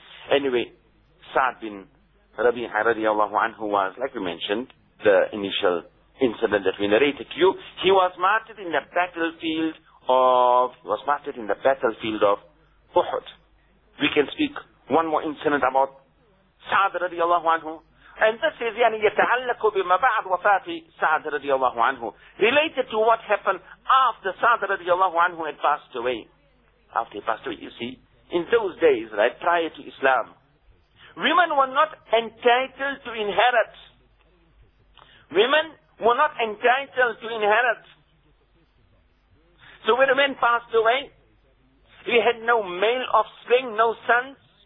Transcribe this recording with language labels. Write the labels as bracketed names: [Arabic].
[English] Anyway, Sa'd bin Rabi'a radiallahu anhu was, like we mentioned, the initial incident that we narrated to you, he was martyred in the battlefield of, Uhud. We can speak one more incident about Sa'd radiallahu anhu. And this is [Arabic] يعني يتعلق بما بعد وفاة سعد رضي الله عنه, [English] related to what happened after سعد رضي الله عنه had passed away. After he passed away, you see, in those days, right, prior to Islam, women were not entitled to inherit. Women were not entitled to inherit. So when a man passed away, he had no male offspring, no sons.